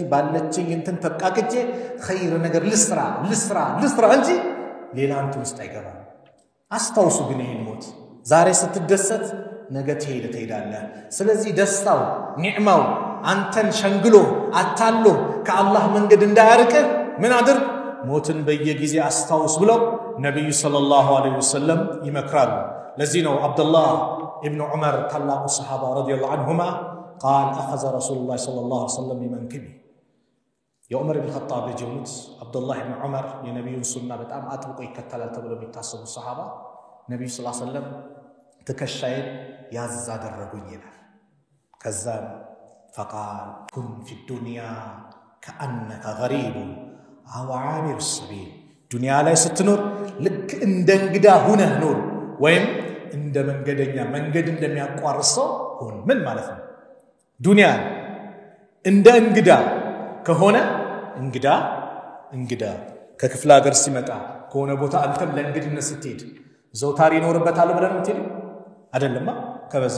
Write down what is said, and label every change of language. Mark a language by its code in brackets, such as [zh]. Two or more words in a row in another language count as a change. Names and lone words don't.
[am] ባለችኝ እንትን ተቃቅጬ ኸይር ነገር ልስራ እንጂ ሌላ እንትን ውስጥ አይገባም አስታውሱ ግን ይሄን ሞት ዛሬ ስትደሰት ነገ ትሄዳለህ ስለዚህ ደስታው ኒዕማው አንተን ሸንግሎ አታሎ ከአላህ መንገድ እንዳያርቅ ምን አድርግ ሞትን በየጊዜ አስታውስ ብለው ነብዩ [ar] صلى الله عليه وسلم [am] ይመክራሉ ለዚህ ነው አብዱላህ ኢብኑ ዑመር ታላቁ ሰሃባ [ar] رضي الله عنهما قال اخذ رسول الله صلى الله عليه وسلم بمنكبه يا عمر بن الخطاب جونت عبد الله بن [am] عمر የነብዩ ሱና በጣም አጥብቆ ይከተላል ተብሎ የሚታሰቡ ሰሃባ ነብዩ [ar] صلى الله عليه وسلم [am] ተከሻይ ያዝ አደረጉኝ ይላል ከዛ [ar] فقال كن في الدنيا كأنك غريب أو عابر السبيل [am] ዱንያ ላይ ስትኖር ልክ እንደ እንግዳ ሆነህ ኑር ወይም እንደ መንገደኛ መንገድ እንደሚያቋርሰው ሆን ምን ማለት ነው ዱንያ እንደ እንግዳ ከሆነ እንግዳ ከክፍለ ሀገር ሲመጣ ከሆነ ቦታ አንተም ለእንግድነት ስትሄድ ዘውታሪ ይኖርበታል ብለን ምትሄድ አይደለማ ከበዛ